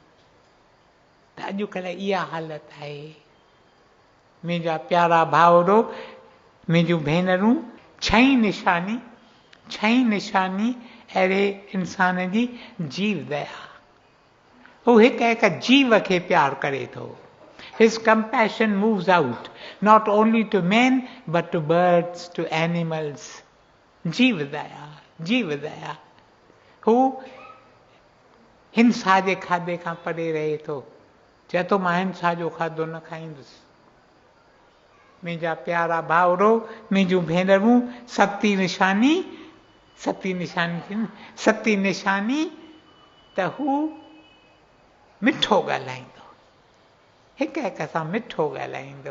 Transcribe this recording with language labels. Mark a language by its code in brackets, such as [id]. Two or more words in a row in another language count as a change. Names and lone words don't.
[sd] त अॼुकल्ह इहा हालत आहे। मुंहिंजा प्यारा भाउरो, मुंहिंजूं भेनरूं, छहीं निशानी अहिड़े इंसान जी जीव दया। हू हिकु हिकु जीव खे प्यार करे थो। [en] His compassion moves out not only to men but to birds, to animals. [sd] जीव दया। हू हिंसा जे खाधे खां परे रहे थो। चए थो मां हिंसा जो खाधो न खाईंदुसि। मुंहिंजा प्यारा भाउरो, मुंहिंजूं भेनरूं, सती निशानी त हू मिठो ॻाल्हाईंदो, हिक हिक सां मिठो ॻाल्हाईंदो।